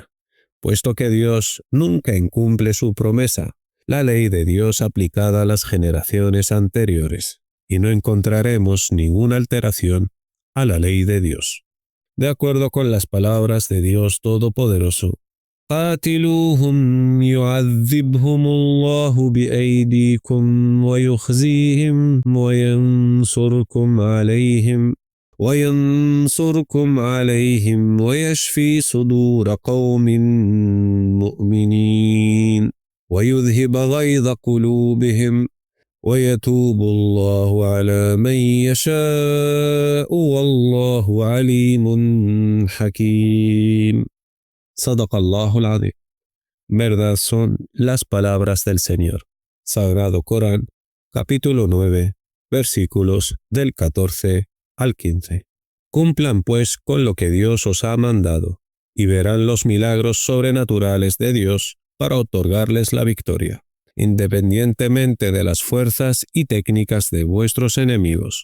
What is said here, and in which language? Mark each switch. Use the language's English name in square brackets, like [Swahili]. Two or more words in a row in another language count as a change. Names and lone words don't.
[Spanish] Puesto que Dios nunca incumple su promesa, la ley de Dios aplicada a las generaciones anteriores, y no encontraremos ninguna alteración a la ley de Dios. De acuerdo con las palabras de Dios Todopoderoso, [Arabic] قاتلوهم يعذبهم الله بأيديكم ويخزيهم وينصركم عليهم ويشفي صدور قوم مؤمنين ويذهب غيظ قلوبهم ويتوب الله على من يشاء والله عليم حكيم. صدق الله العظيم. [Spanish] Verdad son las palabras del Señor. Sagrado Corán, capítulo 9, versículos del 14 al 15. Cumplan pues con lo que Dios os ha mandado, y verán los milagros sobrenaturales de Dios para otorgarles la victoria, independientemente de las fuerzas y técnicas de vuestros enemigos.